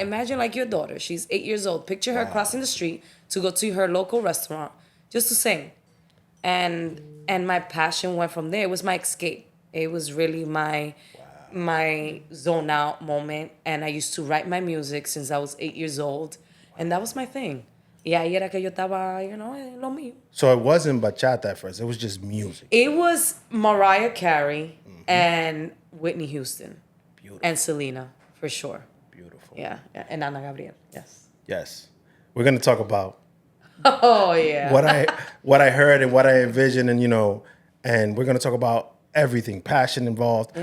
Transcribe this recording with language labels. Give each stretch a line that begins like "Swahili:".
English: Imagine like your daughter. She's 8 years old. Picture her crossing the street to go to her local restaurant just to sing. And my passion went from there. It was my escape. It was really my zone out moment. And I used to write my music since I was 8 years old. And that was my thing.
Spanish: Y ahí era que yo estaba, en lo mío.
English: So it wasn't bachata at first. It was just music. It was Mariah Carey and Whitney Houston. Beautiful. And Selena, for sure. Beautiful. Yeah. And Ana Gabriel, yes. Yes. We're gonna talk about Oh, yeah. what I heard and what I envisioned, and and we're gonna talk about everything, passion involved.